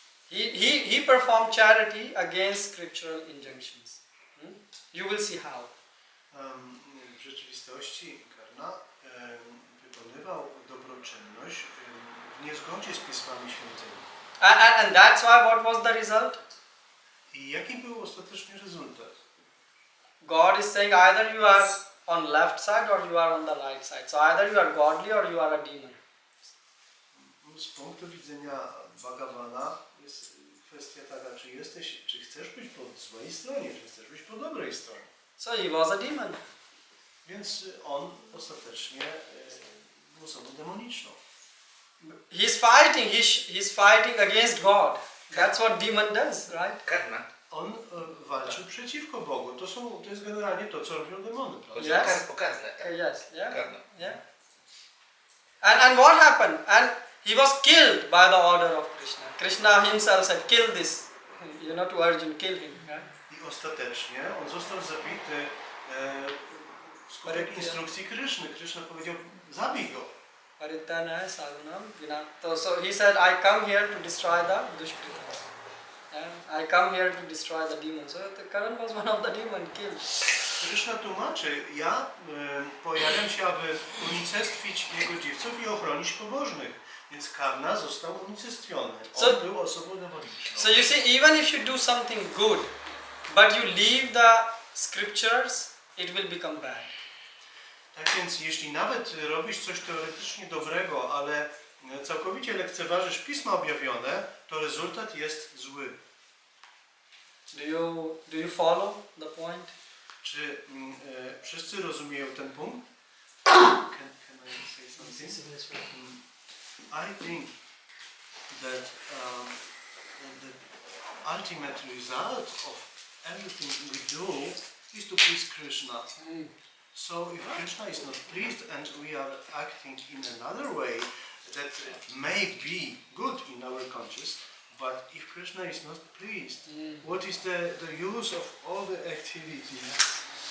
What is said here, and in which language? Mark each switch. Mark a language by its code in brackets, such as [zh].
[en] He performed charity against scriptural injunctions. You will see how. [pl] W rzeczywistości Karna wykonywał dobroczynność w niezgodzie z Pismami Świętymi. [en] And that's why what was the result? [pl] I jaki był ostatecznie rezultat? [en] God is saying either you are on left side or you are on the right side. So either you are godly or you are a demon. [pl] Z punktu widzenia Bhagavana jest kwestia taka, czy chcesz być po złej stronie, czy chcesz być po dobrej stronie. [en] So he was a demon. [pl] Więc on ostatecznie był osobą demoniczną. [en] He's fighting against God. That's what demon does, right? Karma. [pl] On walczył przeciwko Bogu. To jest generalnie to, co robią demony. Prawda? Chodzi o karmę, tak? [en] Yes, yeah. Karma. Yeah. And what happened? And he was killed by the order of Krishna. Krishna himself said, kill this. To Arjuna, kill him. Right? [pl] I ostatecznie on został zabity wskutek instrukcji Kryszny. Kryszna powiedział, zabij go. [sa] Paritana sadhanam vinata. [en] So he said, I come here to destroy the dushkritas. I come here to destroy the demons. So the Karan was one of the demons killed. [pl] Kryszna tłumaczy, ja pojawiam się, aby unicestwić jego dziewców i ochronić pobożnych. Więc Karna został unicestwiony. On był osobą demoniczną. [en] So you see, even if you do something good, but you leave the scriptures, it will become bad. [pl] Tak więc jeśli nawet robisz coś teoretycznie dobrego, ale całkowicie lekceważysz Pisma objawione, to rezultat jest zły. [en] Do you follow the point? [pl] Czy wszyscy rozumieją ten punkt? [en] Can I say something? I think that the ultimate result of everything we do is to please Krishna. So if Krishna is not pleased and we are acting in another way that may be good in our conscience, but if Krishna is not pleased, what is the use of all the activities?